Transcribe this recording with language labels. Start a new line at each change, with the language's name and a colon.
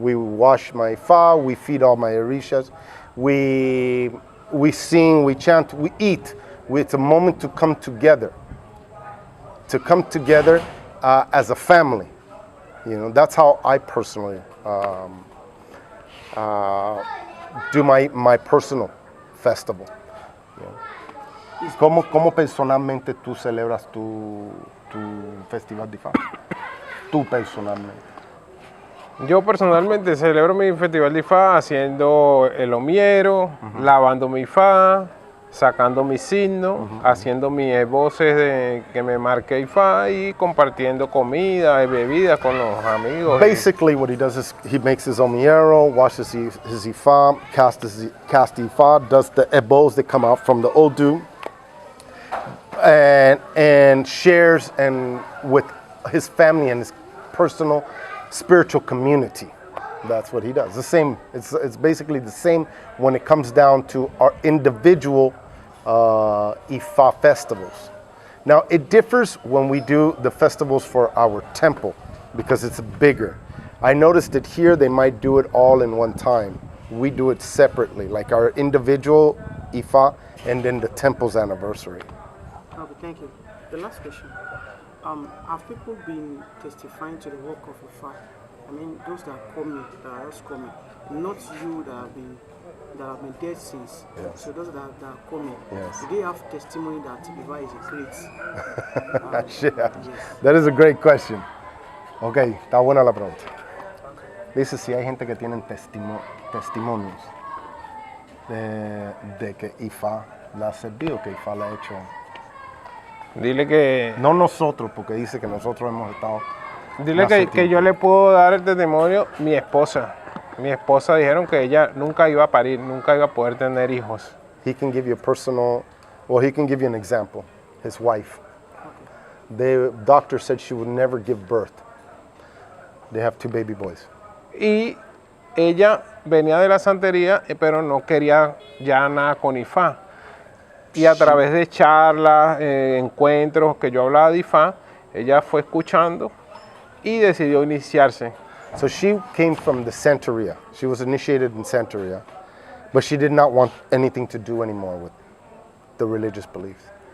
English: We wash my Ifá, we feed all my Orishas, we sing, we chant, we eat. It's a moment to come together. To come together as a family. You know, that's how I personally do my personal festival. You know.
Spanish: ¿Cómo personalmente tú celebras tu festival de Ifá? Tú personalmente. Yo personalmente celebro mi festival de Ifá haciendo el omiero, lavando mi Ifá, sacando mis signos, haciendo mis voces de que me marque Ifá y compartiendo comida y bebidas con los amigos.
English: Basically, what he does is he makes his omiero, washes his Ifá, casts Ifá, does the ebos that come out from the Odu, and shares with his family and his personal spiritual community. That's what he does. The same. It's basically the same when it comes down to our individual Ifá festivals. Now it differs when we do the festivals for our temple because it's bigger. I noticed that here they might do it all in one time. We do it separately, like our individual Ifá and then the temple's anniversary. Okay, thank you. The last question. Have people been testifying to the work of Ifá? I mean, those that are just coming, not you that have been dead since. Yes. So those that are coming, yes. Do they have testimony that Ifá is a great? Yes. That is a great question.
Spanish: Okay, está buena la pregunta. Dice si hay gente que tienen testimonios de que Ifá la ha servido, que Ifá la ha hecho. Dile que... No nosotros, porque dice que nosotros hemos estado... Dile que yo le puedo dar el testimonio, mi esposa. Mi esposa dijeron que ella nunca iba a parir, nunca iba a poder tener hijos.
English: He can give you he can give you an example. His wife. The doctor said she would never give birth. They have 2 baby boys.
Spanish: Y ella venía de la santería, pero no quería ya nada con Ifá. Y a través de charlas, encuentros que yo hablaba de Ifá, ella fue escuchando y decidió iniciarse.
English: So she came from the Santeria. She was initiated in Santeria, but she did not want anything to do anymore with the religious beliefs.